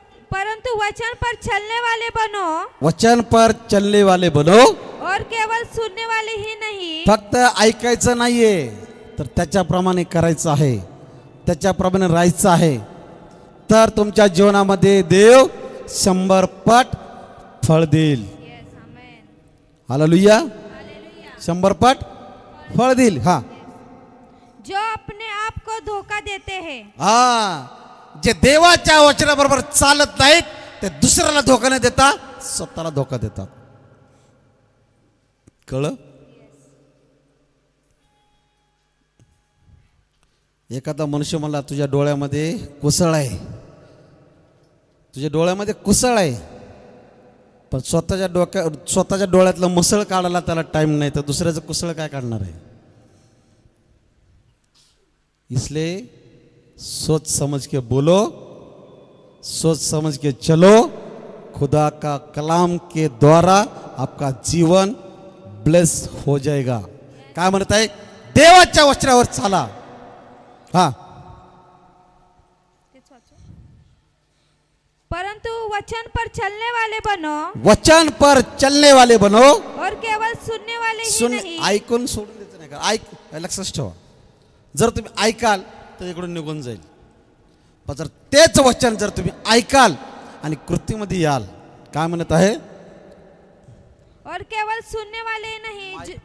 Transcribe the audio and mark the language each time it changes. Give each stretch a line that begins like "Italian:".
Hindi: परंतु वचन पर चलने वाले बनो, वचन पर चलने वाले बनो, और केवळ सुनने वाले ही नहीं.
Marathi: फक्त ऐकायचं नाहीये तर त्याच्याप्रमाणे करायचं आहे, त्याच्याप्रमाणे राहायचं आहे. तर तुमच्या जीवनामध्ये देव 100 पट फळ देईल. हालेलुया. 100 पट फळ देईल. हा,
Hindi: जो अपने आप को धोखा देते हैं.
Marathi: हा, जे देवाच्या वचनाबरोबर चालत नाहीत ते दुसऱ्याला धोका न देता स्वतःला धोका देतात. कळलं? एखादा मनुष्य म्हणला, तुझ्या डोळ्यामध्ये कुसळ आहे, तुझ्या डोळ्यामध्ये कुसळ आहे, पण स्वतःच्या डोळ्यातलं मुसळ काढायला त्याला टाइम नाही, तर दुसऱ्याचं कुसळ काय काढणार आहे?
Hindi: इसलिए सोच समझ के बोलो, सोच समझ के चलो. खुदा का कलाम के द्वारा आपका जीवन ब्लेस हो जाएगा.
Marathi: काय म्हणत आहे? देवाच्या वचनावर चाला. हा,
Hindi: परंतु वचन पर चलने वाले बनो, वचन पर चलने वाले बनो, और केवळ सुनने वाले ही नहीं.
Marathi: ऐकून सोडून द्यायचं नाही का? लक्षात ठेवा, जर तुम्ही ऐकाल तर इकडून निघून जाईल. पण जर तेच वचन जर तुम्ही ऐकाल आणि कृतीमध्ये याल, काय म्हणत आहे?
Hindi: और केवळ सुनने वाले नहीं,